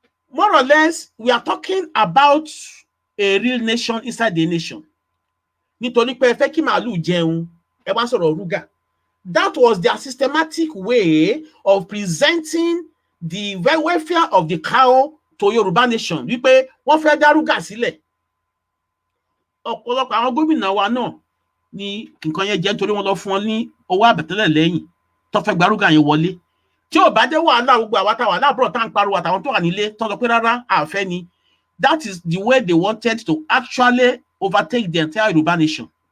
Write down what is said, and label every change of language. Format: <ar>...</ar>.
<en>More or less, we are talking about a real nation inside the nation.</en> <yo>Nítorí pé ẹ fẹ́ kí màálù jẹun, ẹ wá sọ̀rọ̀ Rúgà.</yo> <en>That was their systematic way of presenting the welfare of the cow to Yoruba nation.</en> <yo>Wípé wọ́n fẹ́ dá Rúgà sílẹ̀. Ọ̀pọ̀lọpọ̀ àwọn gómìnà wa náà ni nǹkan yẹn jẹ́ nítorí wọ́n lọ fún wọn ní owó àbẹ̀tẹ́lẹ̀ lẹ́yìn tó fẹ́ gba Rúgà yẹn wọlé. tí ò bá dé wàhálà gbogbo àwa táwa láàbúrò tá ń pariwo àtàwọn tó wà nílé tó sọ pé rárá àfẹ́ ni.</yo> <en>That is the way they wanted to actually overtake the entire Yoruba nation.</en>